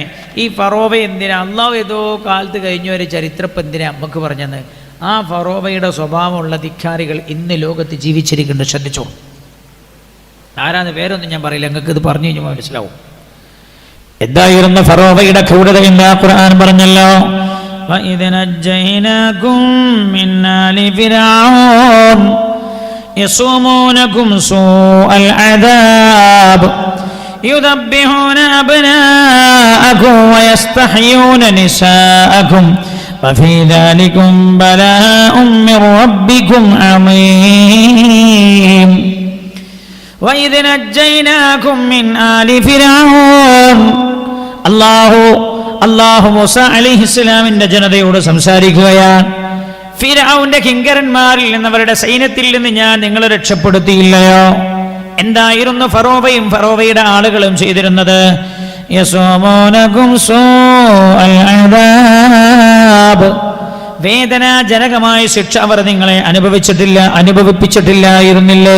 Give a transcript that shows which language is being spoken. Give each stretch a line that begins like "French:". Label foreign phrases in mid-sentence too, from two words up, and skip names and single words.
Malayalam: ഈ ഫറോവ എന്തിനാ അള്ളാഹു ഏതോ കാലത്ത് കഴിഞ്ഞ ഒരു ചരിത്രം എന്തിനാ നമുക്ക് പറഞ്ഞത്? ആ ഫറോവയുടെ സ്വഭാവമുള്ള ധിക്കാരികൾ ഇന്ന് ലോകത്ത് ജീവിച്ചിരിക്കുന്നുണ്ട്. ശ്രദ്ധിച്ചോ, ആരാന്ന് പേരൊന്നും ഞാൻ പറയില്ല, നിങ്ങൾക്ക് ഇത് പറഞ്ഞു കഴിഞ്ഞാൽ മനസ്സിലാവും. എന്തായിരുന്നു ഫറോവയുടെ ക്രൂരത എന്ന് ഖുർആൻ പറഞ്ഞല്ലോ.
Arabic: وَإِذْ نَجَّيْنَاكُمْ مِنْ آلِ فِرْعَوْنَ يَصُومُونَكُمْ سُوءَ الْعَذَابِ يُذَبِّحُونَ أَبْنَاءَكُمْ وَيَسْتَحْيُونَ نِسَاءَكُمْ وَفِي ذَلِكُمْ بَلَاءٌ مِّن رَّبِّكُمْ عَظِيمٌ وَإِذْ نَجَّيْنَاكُمْ مِنْ آلِ فِرْعَوْنَ
Malayalam: അല്ലാഹു മൂസ അലൈഹിസ്സലാമിന്റെ ജനതയോട് സംസാരിക്കുകയാണ്. ഫിർഔന്റെ കിങ്കരന്മാരിൽ നിന്ന്, അവരുടെ സൈന്യത്തിൽ നിന്ന് ഞാൻ നിങ്ങളെ രക്ഷപ്പെടുത്തിയില്ലയോ? എന്തായിരുന്നു ഫറോവയും ഫറോവയുടെ ആളുകളും ചെയ്തിരുന്നത്?
Arabic: يسومونكم سوء العذاب,
Malayalam: വേദനാജനകമായ ശിക്ഷ അവർ നിങ്ങളെ അനുഭവിപ്പിച്ചിട്ടില്ലായിരുന്നില്ലേ?